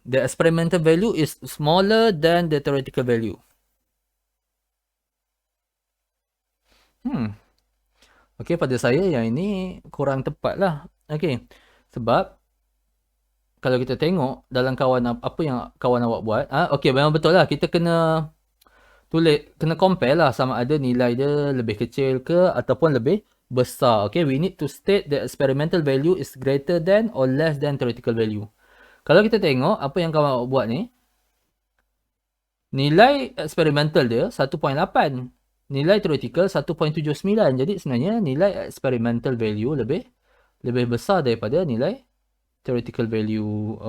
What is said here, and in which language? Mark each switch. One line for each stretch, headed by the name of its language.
English: The experimental value is smaller than the theoretical value.
Malay: Okey, pada saya yang ini kurang tepat lah. Okey, sebab kalau kita tengok dalam apa yang kawan awak buat, okey memang betul lah. Kita kena compare lah sama ada nilai dia lebih kecil ke ataupun lebih besar.
English: Okay, we need to state the experimental value is greater than or less than theoretical value.
Malay: Kalau kita tengok apa yang kawan awak buat ni, nilai eksperimental dia 1.8, nilai theoretical 1.79. Jadi sebenarnya nilai experimental value lebih besar daripada nilai theoretical value.